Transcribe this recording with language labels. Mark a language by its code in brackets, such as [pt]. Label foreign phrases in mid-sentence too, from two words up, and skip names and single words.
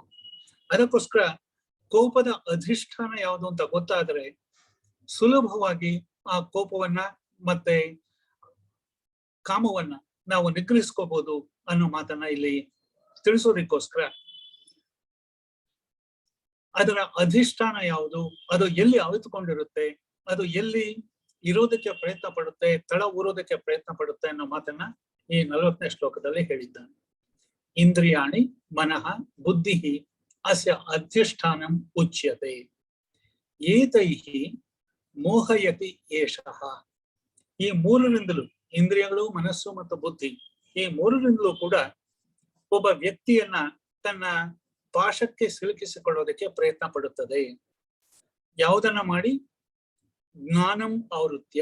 [kn] ಅದಕ್ಕೋಸ್ಕರ ಕೋಪದ ಅಧಿಷ್ಠಾನ ಯಾವುದು ಅಂತ ಗೊತ್ತಾದ್ರೆ ಸುಲಭವಾಗಿ ಆ ಕೋಪವನ್ನ ಮತ್ತೆ ಕಾಮವನ್ನ ನಾವು ನಿಗ್ರಹಿಸ್ಕೋಬಹುದು ಅನ್ನೋ ಮಾತನ್ನ ಇಲ್ಲಿ ತಿಳಿಸೋದಕ್ಕೋಸ್ಕರ ಅದರ ಅಧಿಷ್ಠಾನ ಯಾವುದು, ಅದು ಎಲ್ಲಿ ಅವಿತುಕೊಂಡಿರುತ್ತೆ, ಅದು ಎಲ್ಲಿ ಇರೋದಕ್ಕೆ ಪ್ರಯತ್ನ ಪಡುತ್ತೆ, ತಳ ಊರೋದಕ್ಕೆ ಪ್ರಯತ್ನ ಪಡುತ್ತೆ ಅನ್ನೋ ಮಾತನ್ನ ಈ 40ನೇ ಶ್ಲೋಕದಲ್ಲಿ ಹೇಳಿದ್ದಾನೆ. [sa] ಇಂದ್ರಿಯಾಣಿ ಮನಃ ಬುದ್ಧಿ ಅಸ್ಯ ಅಧಿಷ್ಠಾನಂ ಉಚ್ಯತೆ ಏತೈಃ ಮೋಹಯತಿ ಏಷಃ. [kn] ಈ 3ರಿಂದಲೂ, ಇಂದ್ರಿಯಗಳು, ಮನಸ್ಸು ಮತ್ತು ಬುದ್ಧಿ, ಈ 3ರಿಂದಲೂ ಕೂಡ ಒಬ್ಬ ವ್ಯಕ್ತಿಯನ್ನ ತನ್ನ ಪಾಶಕ್ಕೆ ಸಿಲುಕಿಸಿಕೊಳ್ಳೋದಕ್ಕೆ ಪ್ರಯತ್ನ ಪಡುತ್ತದೆ. ಯಾವುದನ್ನ ಮಾಡಿ? [sa] ಜ್ಞಾನಂ ಆವೃತ್ಯ.